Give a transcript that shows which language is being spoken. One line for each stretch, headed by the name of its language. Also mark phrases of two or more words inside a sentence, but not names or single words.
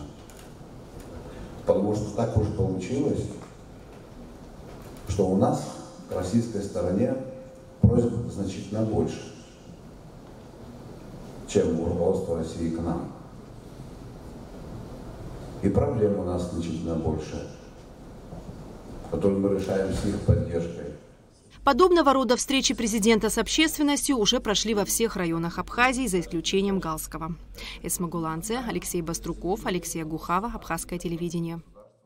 Russian: Потому что так уж получилось, что у нас к российской стороне просьб значительно больше, чем у руководства России к нам. И проблем у нас значительно больше, которые мы решаем с их поддержкой. Подобного рода встречи президента с общественностью уже прошли во всех районах Абхазии, за исключением Галского. Эсма Гуланце, Алексей Баструков, Алексей Гухава, Абхазское телевидение.